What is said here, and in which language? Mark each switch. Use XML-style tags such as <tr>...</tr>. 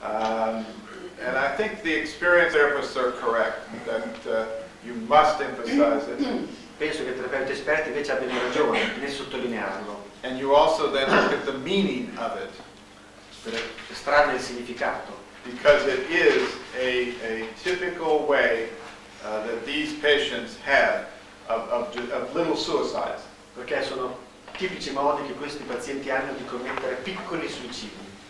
<en>And I think the experienced therapists are correct, that you must emphasize it.</en> <it>Penso che i terapeuti esperti invece abbiano ragione nel sottolinearlo,</it> <en>And you also then look at the meaning of it,</en> <it>per estrarne il significato,</it> <en>because it is a typical way that these patients have of little suicides.</en> <it>perché sono tipici modi che questi pazienti hanno di commettere piccoli suicidi.</it>